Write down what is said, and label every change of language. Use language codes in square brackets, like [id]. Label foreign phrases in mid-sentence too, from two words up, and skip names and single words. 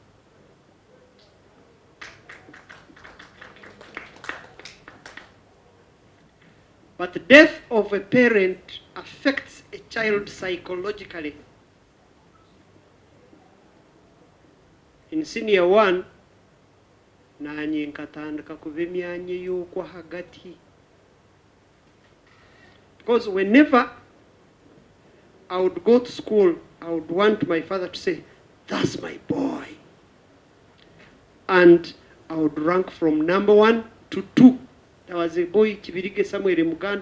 [en] But the death of a parent affects a child psychologically. In senior 1, [nyn] nanye nkatandika kuba emyanya y'okwa hagati. [en] Because whenever I would go to school, I would want my father to say, "That's my boy." And I would rank from number 1 to 2. There was a boy, Kibirige, somewhere in Uganda.